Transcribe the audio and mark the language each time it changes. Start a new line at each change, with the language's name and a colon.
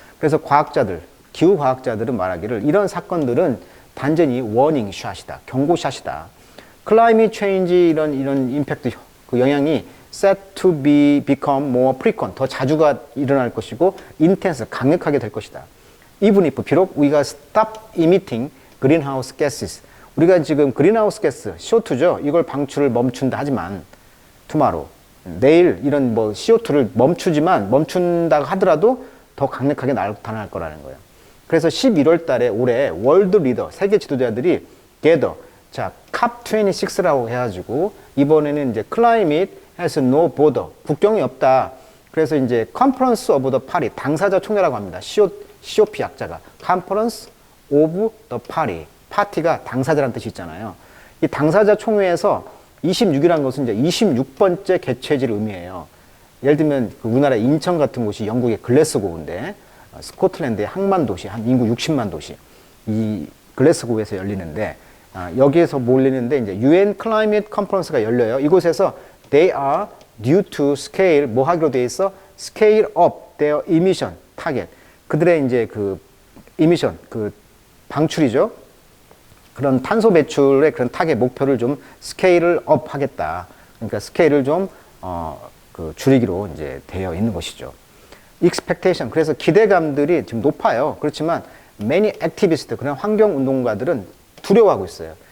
Korean: 그래서 과학자들, 기후과학자들은 말하기를 이런 사건들은 단전히 워닝 샷이다. 경고샷이다. 클라이밋 체인지 이런 임팩트 그 영향이
English: set to become more frequent
Korean: 더 자주가 일어날 것이고 intense 강력하게 될 것이다.
English: Even if
Korean: 비록 우리가
English: stop emitting greenhouse gases
Korean: 우리가 지금
English: greenhouse gas CO2죠.
Korean: 이걸 방출을 멈춘다 하지만 tomorrow 내일 이런 뭐 CO2를 멈춘다고 하더라도 더 강력하게 나타날 거라는 거예요. 그래서 11월 달에 올해 월드 리더 세계 지도자들이 gather 자, COP26라고 해가지고, 이번에는 이제
English: Climate has no border.
Korean: 국경이 없다. 그래서 이제 Conference of the Party, 당사자 총회라고 합니다. COP 약자가.
English: Conference of the Party.
Korean: 파티가 당사자라는 뜻이 있잖아요. 이 당사자 총회에서 26이라는 것은 이제 26번째 개최지를 의미해요. 예를 들면, 그 우리나라 인천 같은 곳이 영국의 글래스고인데, 스코틀랜드의 항만 도시, 한 인구 60만 도시. 이 글래스고에서 열리는데, 여기에서 몰리는데 이제 UN Climate Conference가 열려요.
English: 이곳에서 they are due to scale
Korean: 뭐 하기로 돼 있어?
English: scale up their emission target.
Korean: 그들의 이제 그 emission 그 방출이죠. 그런 탄소 배출의 그런 타겟 목표를 좀 스케일을 업 하겠다. 그러니까 스케일을 좀 그 줄이기로 이제 되어 있는 것이죠. expectation, 그래서 기대감들이 지금 높아요. 그렇지만
English: many activists,
Korean: 그런 환경운동가들은 두려워하고 있어요.